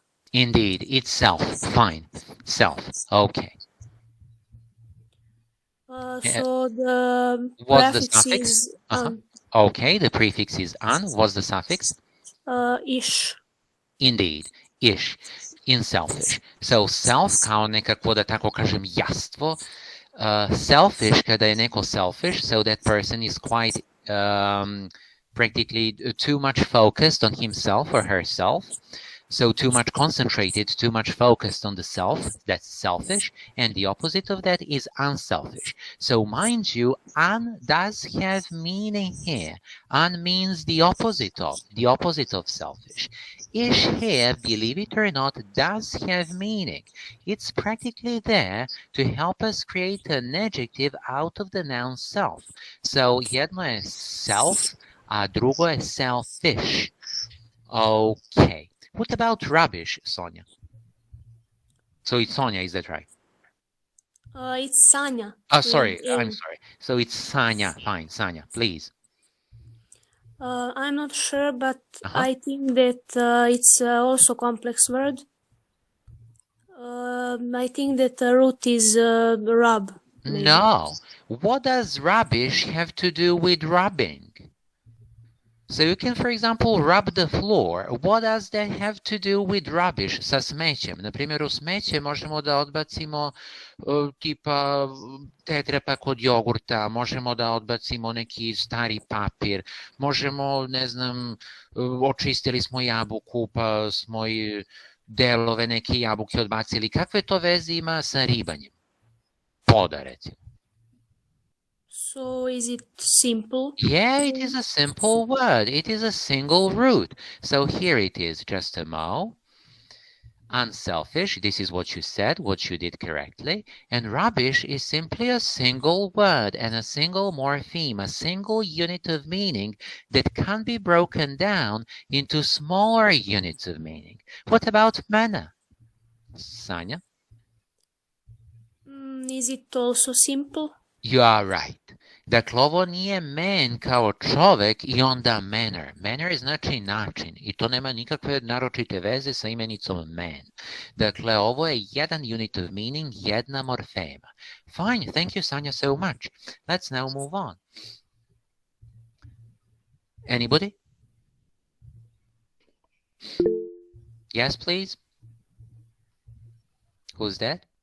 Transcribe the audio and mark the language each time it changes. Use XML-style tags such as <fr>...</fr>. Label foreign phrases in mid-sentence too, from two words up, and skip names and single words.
<en>Indeed, it's self. Fine. Self. Okay. So the What's the prefix suffix? is Okay, the prefix is an. What's the suffix? Ish. Indeed, ish. In selfish.</en> <sr>So self kao nekako, da tako kažem, jastvo.</sr> <en>Selfish,</en> <sr>kada je neko</sr> <en>selfish, so that person is quite practically too much focused on himself or herself. So too much concentrated, too much focused on the self, that's selfish, and the opposite of that is unselfish. So mind you, un does have meaning here. Un means the opposite of selfish. ish here, believe it or not, does have meaning. It's practically there to help us create an adjective out of the noun self.</en> <sr>So jedno je self, a drugo je selfish.</sr> <en>Okay. What about rubbish, Sonia? So it's Sonia, is that right? It's Sanya. Oh, sorry, with I'm A. sorry. So it's Sanya. Fine, Sanya, please. I'm not sure, but Uh-huh. I think that it's also complex word. I think that the root is rub. Maybe. No. What does rubbish have to do with rubbing? So you can, for example, rub the floor. What does that have to do with rubbish?</en> <sr>Sa smećem. Na primjer, u smeće možemo da odbacimo tipa tetrapa kod jogurta, možemo da odbacimo neki stari papir, možemo, ne znam, očistili smo jabuku pa smo i delove neke jabuke odbacili. Kakve to veze ima sa ribanjem? Poda, recimo.</sr> <en>So is it simple? Yeah, it is a simple word. It is a single root. So here it is, just a mo. Unselfish, this is what you said, what you did correctly. And rubbish is simply a single word and a single morpheme, a single unit of meaning that can be broken down into smaller units of meaning. What about mana? Sanya? Is it also simple? You are right.</en> <sr>Dakle, ovo nije man kao čovek i onda manner. Manner znači način i to nema nikakve naročite veze sa imenicom man. Dakle, ovo je jedan</sr> <en>unit of meaning,</en> <sr>jedna morfema.</sr> <en>Fine, thank you, Sanya, so much. Let's now move on. Anybody? Yes, please. Who's that?</en>